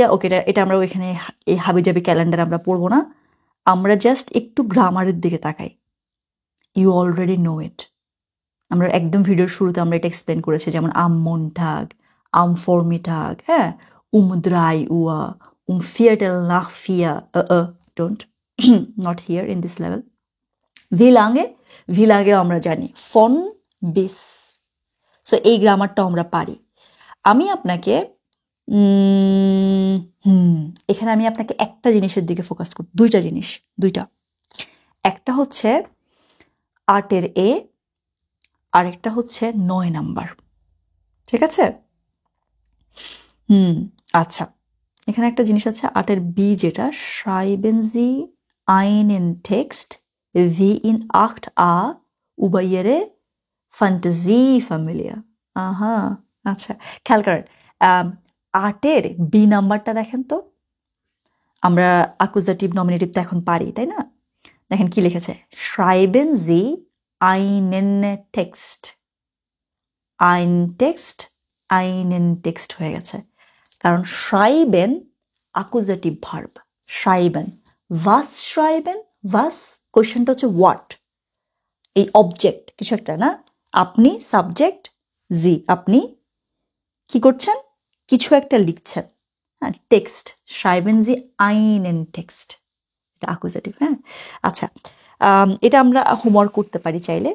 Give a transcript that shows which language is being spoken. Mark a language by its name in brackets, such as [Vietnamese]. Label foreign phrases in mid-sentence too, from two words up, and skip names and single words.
[Bangla] ওকে, এটা আমরা এখানে এই হাবিজাবি ক্যালেন্ডার আমরা পড়বো না, আমরা জাস্ট একটু গ্রামারের দিকে তাকাই। [English] You already know it. [Bangla] আমরা একদম ভিডিওর শুরুতে আমরা এটা এক্সপ্লেন করেছি, যেমন [German] am Montag, am Vormittag, [Bangla] হ্যাঁ, [German] drei Uhr, Viertel nach vier, [English] Don't, not here in this level. [Bangla] ভিলাঙ্গেও আমরা জানি [German] von bis. [Bangla] সো এই গ্রামারটাও আমরা পারি। আমি আপনাকে এখানে আমি আপনাকে একটা জিনিসের দিকে ফোকাস করি, দুইটা। একটা হচ্ছে 8-এর A, আরেকটা হচ্ছে 9 নাম্বার। ঠিক আছে? আচ্ছা, এখানে একটা জিনিস আছে 8-এর B, যেটা [German] schreiben Sie einen Text wie in 8a über Ihre Fantasiefamilie. [Bangla] আহা, আচ্ছা, খেয়াল করেন 8-এর B নাম্বারটা দেখেন তো। আমরা অ্যাকুজাটিভ নমিনেটিভ তো এখন পারি, তাই না? দেখেন কি লিখেছে, [German] schreiben Sie einen Text। einen Text [Bangla] হয়ে গেছে, কারণ schreiben অ্যাকুজাটিভ ভার্ব। [German] schreiben, was schreiben, was [Bangla] কোশ্চেনটা হচ্ছে হোয়াট, এই অবজেক্ট কিছু একটা না, আপনি সাবজেক্ট, জি আপনি কি করছেন, কিছু একটা লিখছেন। হ্যাঁ, টেক্সট, [German] schreiben Sie einen Text, [Bangla] এটা অ্যাকুজাটিভ। হ্যাঁ, আচ্ছা, এটা আমরা হোমওয়ার্ক করতে পারি চাইলে।